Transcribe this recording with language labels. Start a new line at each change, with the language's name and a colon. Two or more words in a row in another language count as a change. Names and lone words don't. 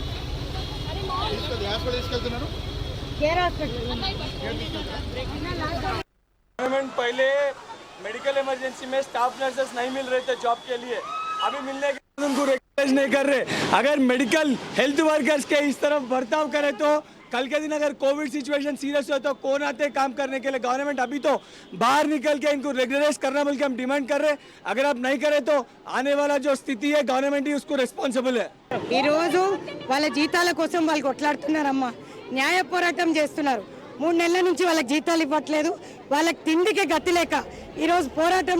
Telugu: తీసుకెళ్తున్నారు.
Hindi: गवर्नमेंट पहले
English: medical emergency
Hindi: में
English: staff nurses
Hindi: नहीं मिल रहे थे जॉब के लिए, अभी मिलने के बाद उनको रिकग्नाइज नहीं कर रहे। अगर
English: medical health workers
Hindi: के इस तरफ बर्ताव करे तो कल के दिन अगर
English: Covid situation serious
Hindi: हो तो कौन आते काम करने के लिए। गवर्नमेंट अभी तो बाहर निकल के इनको रेगुलराइज करना बोल के हम डिमांड कर रहे हैं। अगर आप नहीं करें तो आने वाला जो स्थिति है गवर्नमेंट ही उसको రెస్పాన్సిబుల్ है।
Telugu: ఈ రోజు వాళ్ళ జీతాల కోసం వాళ్ళు కొట్లాడుతున్నారమ్మా, న్యాయ పోరాటం చేస్తున్నారు. 3 నెలల నుంచి వాళ్ళకి జీతాలు ఇవ్వట్లేదు, వాళ్ళకి తిండికి గతి లేక ఈ రోజు పోరాటం